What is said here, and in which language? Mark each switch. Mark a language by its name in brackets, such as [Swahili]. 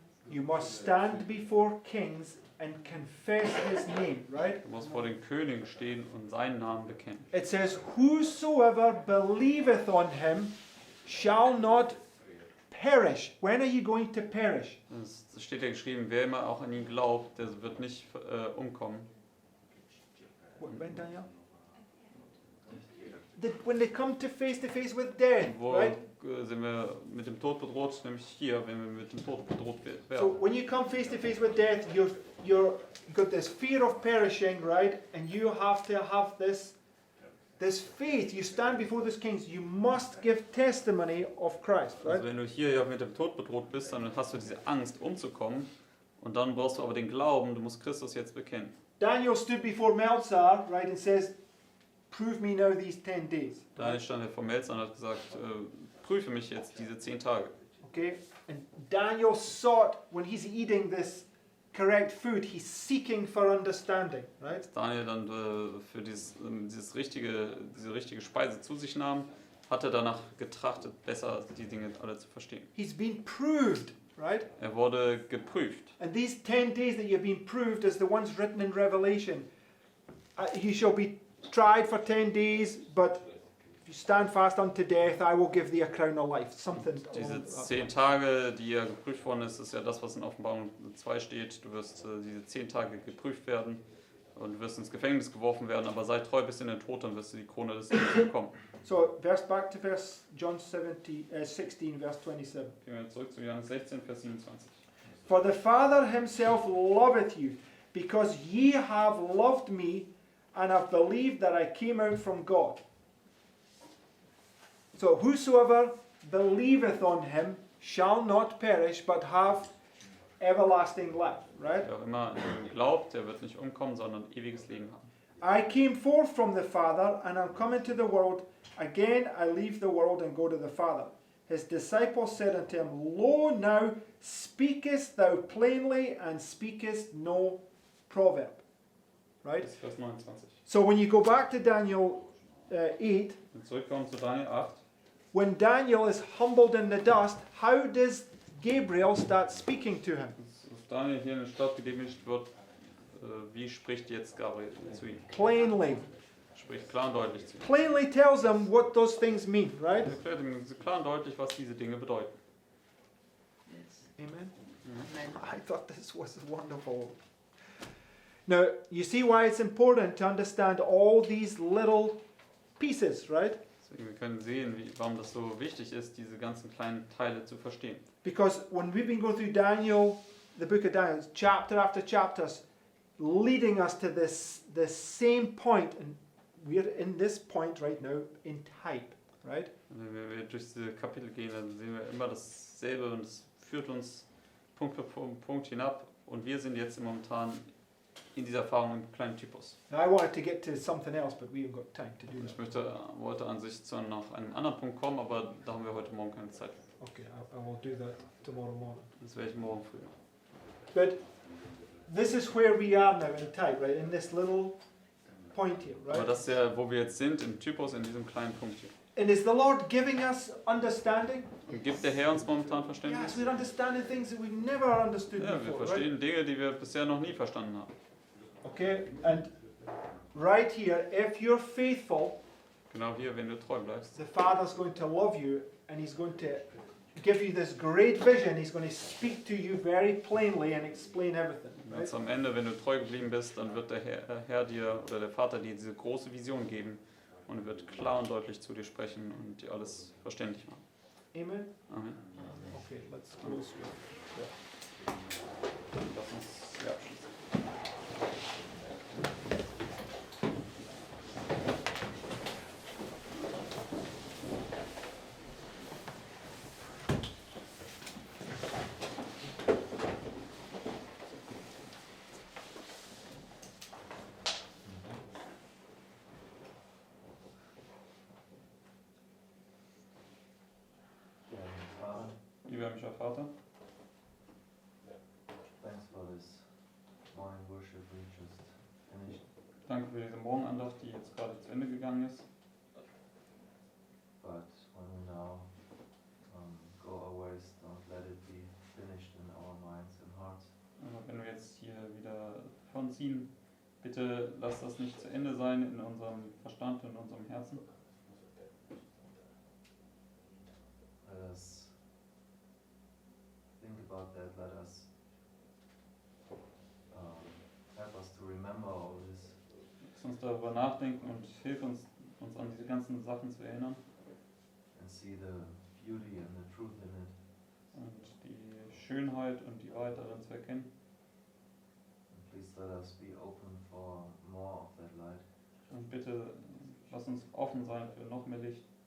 [English] You must stand before kings and confess his name, right? [German] Du musst vor den Königen stehen und seinen Namen bekennen. [English] It says, "Whosoever believeth on him shall not perish." When are you going to perish? [German] Es steht ja geschrieben, wer immer auch an ihn glaubt, der wird nicht umkommen. [English] When, Daniel? When they come to face with death, [German] Wo [English] right? [German] sind wir mit dem Tod bedroht? Nämlich hier, wenn wir mit dem Tod bedroht [English] So [German] werden. [English] when you come face to face with death, you've got this fear of perishing, right? And you have to have this faith. You stand before these kings. You must give testimony of Christ, right? [German] Also wenn du hier ja mit dem Tod bedroht bist, dann hast du diese Angst umzukommen und dann brauchst du aber den Glauben, du musst Christus jetzt bekennen. [English] Daniel stood before Melzar, right, and says, "Prove me now these 10 days." [German] Daniel stand vor Melzer und hat gesagt, prüfe mich jetzt diese 10 Tage. [English] Okay? And Daniel sought, when he's eating this correct food, he's seeking for understanding, right? [German] Daniel dann für diese richtige Speise zu sich nahm, hat er danach getrachtet, besser die Dinge alle zu verstehen. [English] He's been proved, right? [German] Er wurde geprüft. [English] And these 10 days that you've been proved as the ones written in Revelation, you shall be tried for 10 days, but if you stand fast unto death, I will give thee a crown of life. Something [German] Diese [English] along that. [German] 10 Tage, die ja geprüft worden ist ja das, was in Offenbarung 2 steht. Du wirst diese 10 Tage geprüft werden und du wirst ins Gefängnis geworfen werden, aber sei treu bis in den Tod, dann wirst du die Krone des Lebens bekommen. [English] So, back to John 16, verse 27. [German] Gehen wir zurück zu Johannes 16, Vers 27. [English] For the Father himself loveth you, because ye have loved me, and have believed that I came out from God. So, whosoever believeth on him shall not perish, but have everlasting life, right? [German] Wer auch immer an ihn glaubt, der wird nicht umkommen, sondern ewiges Leben haben. [English] I came forth from the Father, and I'm coming to the world. Again I leave the world and go to the Father. His disciples said unto him, Lo, now speakest thou plainly, and speakest no proverb. Right? [German] Das ist Vers 29. [English] So when you go back to Daniel 8, [German] Und zurückkommen zu Daniel 8. [English] when Daniel is humbled in the dust, how does Gabriel start speaking to him? [German] Als Daniel hier in den Staub gedemütigt wird, wie spricht jetzt Gabriel zu ihm? [English] Plainly. [German] Spricht klar und deutlich zu ihm. [English] Plainly tells him what those things mean, right? [German] Er erklärt ihm klar und deutlich, was diese Dinge bedeuten. [English] Yes. Amen. Amen. I thought this was wonderful. Now, you see why it's important to understand all these little pieces, right? [German] Deswegen, wir können sehen, warum das so wichtig ist, diese ganzen kleinen Teile zu verstehen. [English] Because when we've been going through Daniel, the book of Daniel, chapter after chapter, leading us to this same point, and we're in this point right now in type, right? [German] Und wenn wir durch diese Kapitel gehen, dann sehen wir immer dasselbe und es führt uns Punkt für Punkt hinab. Und wir sind jetzt momentan in dieser Erfahrung im kleinen Typus. [English] Now, I wanted to get to something else, but we haven't got time to do [German] Und ich [English] that. [German] wollte an sich zu noch einem anderen Punkt kommen, aber da haben wir heute Morgen keine Zeit. [English] Okay, I will do that tomorrow morning. [German] Das werde ich morgen früh machen. [English] But this is where we are now in type, right? In this little point here, [German] Aber [English] right? [German] das ist ja, wo wir jetzt sind, im Typus, in diesem kleinen Punkt hier. [English] And is the Lord giving us understanding? [German] Und gibt der Herr uns momentan [English] Yes, [German] Verständnis? [English] we're understanding things that we've never understood [German] Ja, wir [English] before, right? [German] verstehen Dinge, die wir bisher noch nie verstanden haben. [English] Okay, and right here, if you're faithful, [German] Genau hier, wenn du treu bleibst. [English] the Father's going to love you and He's going to give you this great vision. He's going to speak to you very plainly and explain everything. [German] Und [English] Right? [German] jetzt am Ende, wenn du treu geblieben bist, dann wird der Herr dir oder der Vater dir diese große Vision geben und er wird klar und deutlich zu dir sprechen und dir alles verständlich machen. [English] Amen? Amen. Okay, let's close with [German] Lass uns hier abschließen. [English] Father, [German] Lieber himmlischer Vater, [English] thanks for this morning worship we just finished. [German] danke für diese Morgenandacht, die jetzt gerade zu Ende gegangen ist. [English] But when we now go our ways, don't let it be finished in our minds and hearts. [German] Aber wenn wir jetzt hier wieder davonziehen, bitte lass das nicht zu Ende sein in unserem Verstand und in unserem Herzen. [English] Let us think about that. Let us help us to remember all this. [German] Lass uns darüber nachdenken und hilf uns an diese ganzen Sachen zu erinnern [English] And see the beauty and the truth in it. [German] und die Schönheit und die Wahrheit darin zu erkennen. [English] And please let us be open for more of that light. [German] Und bitte lass uns offen sein für noch mehr Licht.